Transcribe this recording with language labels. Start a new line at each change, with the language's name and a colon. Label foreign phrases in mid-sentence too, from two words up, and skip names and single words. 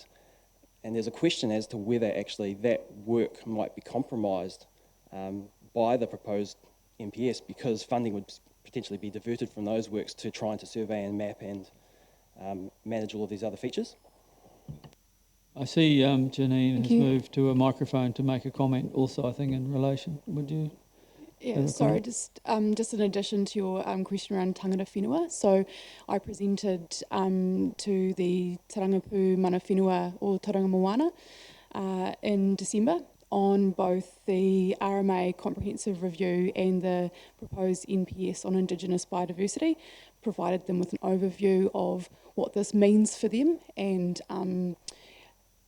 English: And there's a question as to whether actually that work might be compromised by the proposed MPS, because funding would potentially be diverted from those works to trying to survey and map and manage all of these other features. I see Janine has moved to a microphone to make a comment also, I think, in relation. Would you? Yeah, sorry, just in addition to your question around
Māori: tangata whenua.
English: So I presented to the Tarangapu Mana Whenua or Tauranga Moana in December on both the RMA comprehensive review and the proposed NPS on Indigenous biodiversity, provided them with an overview of what this means for them and